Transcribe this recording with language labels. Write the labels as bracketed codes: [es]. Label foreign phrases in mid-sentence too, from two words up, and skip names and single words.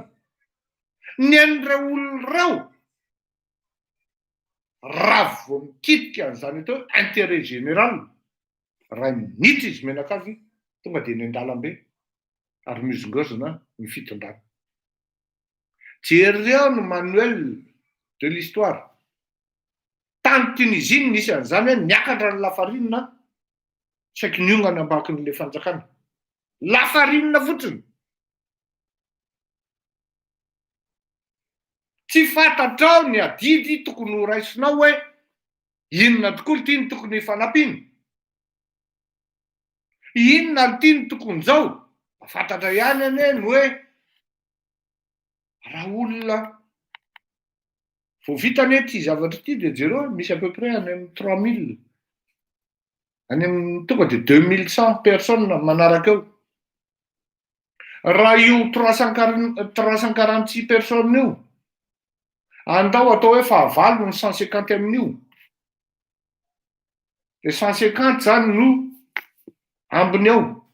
[mg] Ny an'ireo olona ireo, raha vao mikitika an'izany atao [fr] intérêt général, [mg] raha minitra izy menakavy, tonga dia ny an-dalambe ary mizongozona ny fitondrana. Jereo no [fr] manuel de l'histoire. [mg] Tany Tunisie nisy an'izany hoe niakatra ny Lafarinina, saika niongana ambakin'ilay fanjakana. Lafarinina fotsiny. Tsy fantatrao ny adidy tokony ho raisinao hoe inona tokoa ny tiany tokony hifanampiana. Inona ny tiany tokony zao? Fantatra ihany ane ny hoe raha olona vao vitany ety zavatra ity dia jereo misy [fr] à peu près [mg] any amin'ny 3000, any amin'ny tonga dia 2100 personnes manaraka eo. Raha io 346 personnes io andao atao hoe fahavalo ny 150 amin'io. Dia 150 zany no ambiny ao.